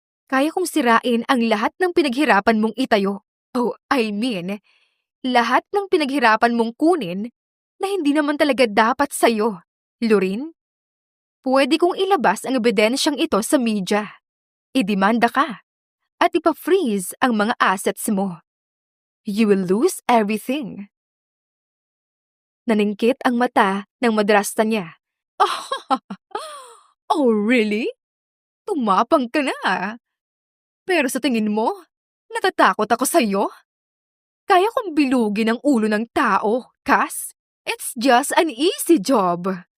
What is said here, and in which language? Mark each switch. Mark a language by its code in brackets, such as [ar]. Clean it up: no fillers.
[tl] Kaya kong sirain ang lahat ng pinaghirapan mong itayo. [en] Oh, I mean, [tl] lahat ng pinaghirapan mong kunin na hindi naman talaga dapat sa'yo, Lorraine. Pwede kong ilabas ang ebidensyang ito sa media. Idemanda ka at ipa-freeze ang mga assets mo. [en] You will lose everything. [tl] Naningkit ang mata ng madrasta niya. [en] Oh, really? [tl] Tumapang ka na. Pero sa tingin mo, natatakot ako sa'yo? Kaya kong bilugin ang ulo ng tao, Cass. [en] It's just an easy job.